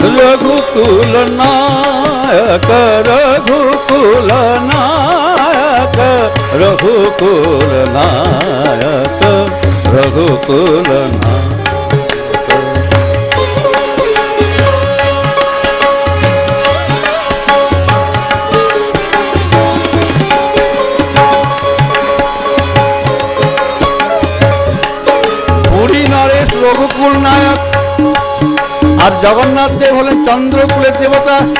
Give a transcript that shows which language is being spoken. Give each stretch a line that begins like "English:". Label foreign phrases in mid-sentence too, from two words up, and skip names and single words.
Hindi: रघुकुल नायक रघुकुल नायक रघुकुल नायक रघुकुल नायक।
Bangla: পুরী নরেশ রঘুকুল নায়ক, আর জগন্নাথ দেব হলেন চন্দ্রকুলের দেবতা।